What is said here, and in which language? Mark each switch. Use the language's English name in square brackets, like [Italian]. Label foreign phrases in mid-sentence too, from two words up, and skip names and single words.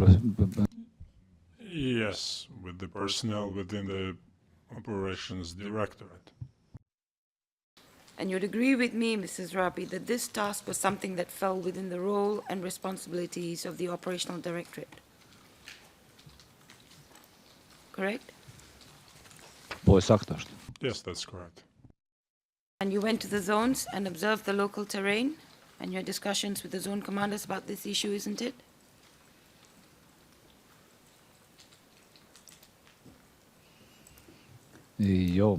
[English] Yes, with the personnel within the operations directorate. And you'd agree with me, Mrs. Rabi, that this task was something that fell within the role and responsibilities of the operational directorate. Correct? [Albanian] Po, saktë është. [English] Yes, that's correct. And you went to the zones and observed the local terrain and your discussions with the zone commanders about this issue, isn't it? Jo.